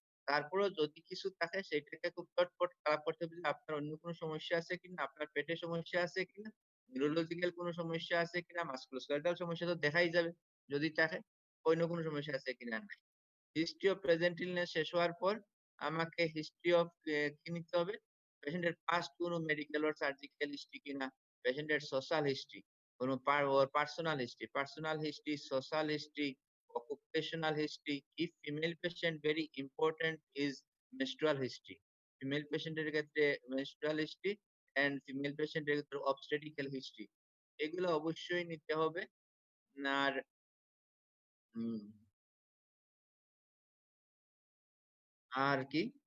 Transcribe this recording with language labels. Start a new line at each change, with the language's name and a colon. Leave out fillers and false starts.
Bangla: তারপরেও যদি কিছু থাকে সেটাকে খুব চটপট খারাপ করতে হবে যে আপনার অন্য কোনো সমস্যা আছে কিনা, আপনার পেটে সমস্যা আছে কিনা, নিউরোলজিক্যাল কোনো সমস্যা আছে কিনা, মাসকুলোস্কেলেটাল সমস্যা তো দেখাই যাবে যদি থাকে, অন্য কোনো সমস্যা আছে কিনা নাই। হিস্ট্রি অফ প্রেজেন্ট ইলনেস শেষ হওয়ার পর আমাকে হিস্ট্রি অফ কি নিতে হবে? পেশেন্টের পাস্ট কোনো মেডিকেল অর সার্জিক্যাল হিস্ট্রি কিনা, পেশেন্টের সোশ্যাল হিস্ট্রি, কোনো ওর personal history, social history, occupational history.
English: If female patient, very important is menstrual history.
Bangla: Female পেশেন্টের ক্ষেত্রে menstrual history and ফিমেল পেশেন্টের ক্ষেত্রে obstetrical history. এগুলো অবশ্যই নিতে হবে। আর উম আর কি?